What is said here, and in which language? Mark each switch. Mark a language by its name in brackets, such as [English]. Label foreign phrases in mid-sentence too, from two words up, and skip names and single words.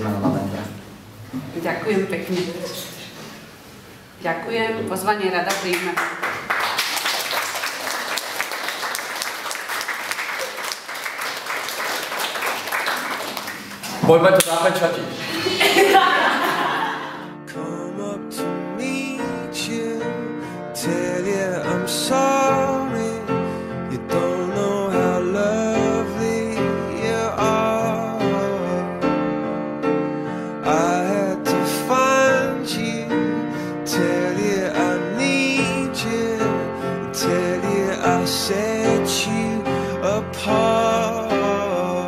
[Slovak] novembra. Ďakujem pekne. Ďakujem, pozvanie rada príjme. Poďme to zapečatiť. [English] Tell you I'm sorry, you don't know how lovely you are. I had to find you, tell you I need you, tell you I set you apart.